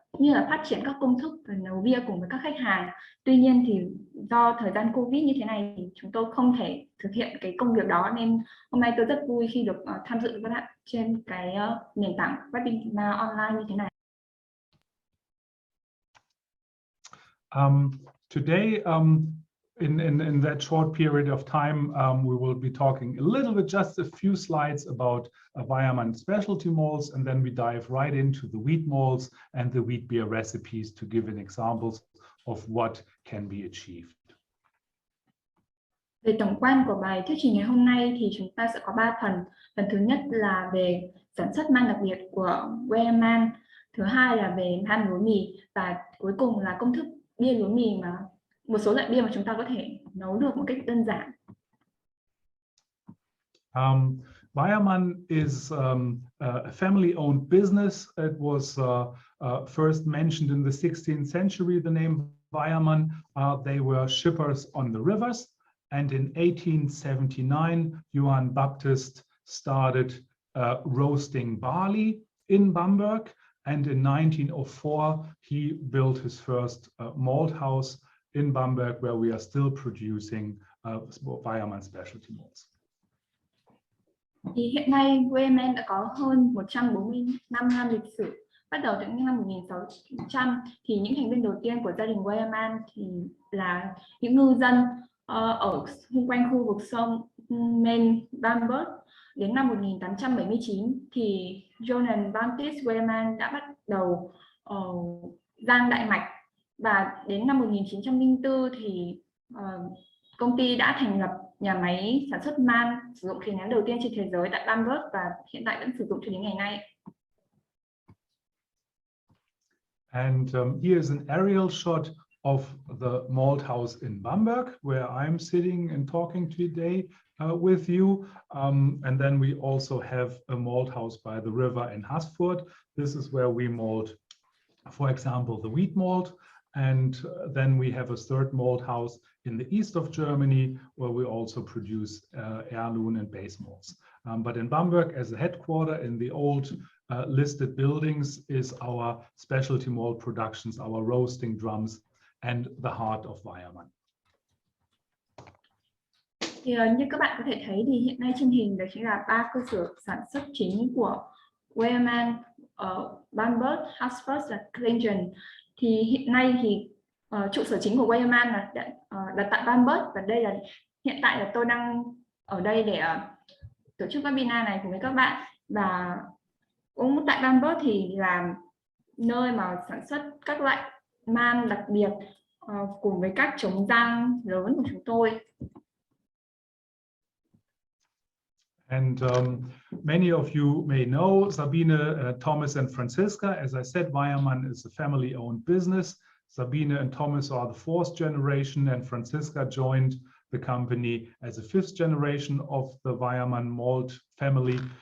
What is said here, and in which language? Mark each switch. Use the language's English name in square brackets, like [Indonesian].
[Vietnamese] như là phát triển các công thức và nấu bia cùng với các khách hàng. Tuy nhiên thì do thời gian Covid như thế này thì chúng tôi không thể thực hiện cái công việc đó, nên hôm nay tôi rất vui khi được tham dự với các bạn trên cái nền tảng webinar online như thế này. [English] Today, in that short period of time, we will be talking a little bit, just a few slides about Weyermann specialty malts, and then we dive right into the wheat malts and the wheat beer recipes to give an examples of what can be achieved. [Vietnamese] Về tổng quan của bài thuyết trình ngày hôm nay thì chúng ta sẽ có 3 phần. Phần thứ nhất là về sản xuất man đặc biệt của Weyermann, thứ hai là về man lúa mì, và cuối cùng là công thức bia lúa mì, mà một số loại bia mà chúng ta có thể nấu được một cách đơn giản. [English] Weyermann is a family-owned business. It was first mentioned in the 16th century, the name Weyermann. They were shippers on the rivers. And in 1879, Johann Baptist started roasting barley in Bamberg. And in 1904, he built his first malt house in Bamberg, where we are still producing Weyermann specialty malts. [Vietnamese] Thì hiện nay Weyermann đã có hơn 140 năm lịch sử. Bắt đầu từ những năm 1600 thì những thành viên đầu tiên của gia đình Weyermann thì là những ngư dân ở xung quanh khu vực sông Main Bamberg. Đến năm 1879 thì Johann Baptist Weyermann đã bắt đầu rang đại mạch, và đến năm 1904 thì công ty đã thành lập nhà máy sản xuất man sử dụng khí nén đầu tiên trên thế giới tại Bamberg, và hiện tại vẫn sử dụng cho đến ngày nay. [English] And here is an aerial shot of the malt house in Bamberg, where I'm sitting and talking today with you. And then we also have a malt house by the river in Haßfurt. This is where we malt, for example, the wheat malt. And then we have a third malt house in the east of Germany, where we also produce heirloom and base malts. But in Bamberg, as a headquarter in the old listed buildings, is our specialty malt productions, our roasting drums, and the heart of Weyermann. [Vietnamese] Thì như các bạn có thể thấy thì hiện nay trên hình đó chính là 3 cơ sở sản xuất chính của Weyermann ở Bamberg, Haßfurt và Klingen. Thì hiện nay thì trụ sở chính của Weyermann là đặt tại Bamberg, và đây là hiện tại là tôi đang ở đây để tổ chức webinar này cùng với các bạn. Và cũng tại Bamberg thì là nơi mà sản xuất các loại man đặc biệt cùng với các chống rang lớn của chúng tôi. [English] And many of you may know Sabine, Thomas, and Franziska. As I said, Weyermann is a family-owned business. Sabine and Thomas are the 4th generation, and Franziska joined the company as a 5th generation of the Weyermann malt family.